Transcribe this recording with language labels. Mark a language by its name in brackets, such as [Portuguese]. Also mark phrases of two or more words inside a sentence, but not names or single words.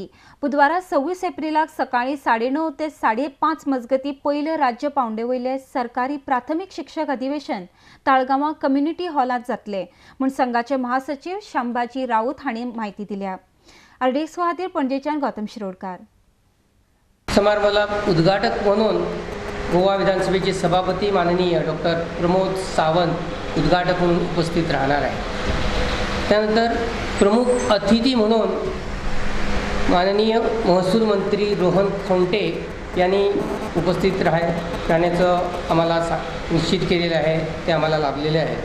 [Konkani] बुधवारा 26 एप्रिलाक सकाळी 9:30 ते 5:30 मजगती पहिले राज्य पावंडेवयले सरकारी प्राथमिक शिक्षक अधिवेशन ताळगांव कम्युनिटी हॉलात जातले म्हण संघाचे महासचिव शांबाजी राऊत हांणी माहिती दिल्या। आरडीएक्स खातीर पणजेच्यान गौतम शिरोडकार। [Marathi] समारंभाला उद्घाटक म्हणून गोवा विधानसभेचे सभापती माननीय डॉक्टर प्रमोद सावंत उद्घाटक म्हणून उपस्थित राहणार आहे। त्यानंतर प्रमुख अतिथी म्हणून माननीय महसूल मंत्री रोहन खंवटे यांनी उपस्थित राहण्याचं आम्हाला निश्चित केलेलं आहे, ते आम्हाला लाभलेले आहे।